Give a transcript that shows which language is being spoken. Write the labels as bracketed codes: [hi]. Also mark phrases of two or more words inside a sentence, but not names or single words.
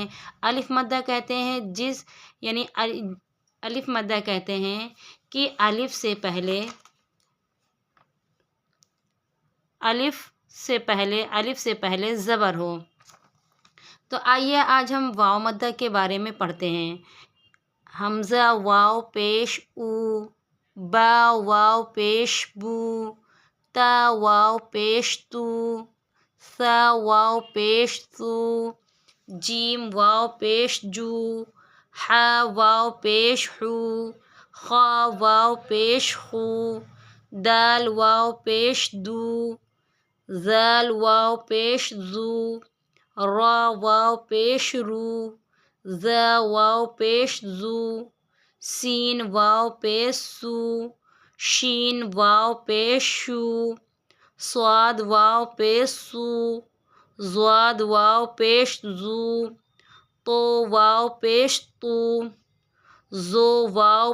[ur] الف مدہ کہتے ہیں الف مدہ کہتے ہیں کہ الف سے پہلے زبر ہو۔ تو آئیے آج ہم واو مدہ کے بارے میں پڑھتے ہیں۔ حمزہ واو پیش او، با واو پیش بو، تا واو پیش تو، ثا واو پیش ثو، جیم واو پیش جو، حا واو پیش حو، خا واو پیش خو، دال واو پیش دو، ذال واو پیش ذو، را واو پیش رو، ذا واو پیش ذو، سین واو پیش سو، شین واو پیش شو، صاد واو پیش سو، ضاد واو پیش زو، طو واو پیش تو، زو واو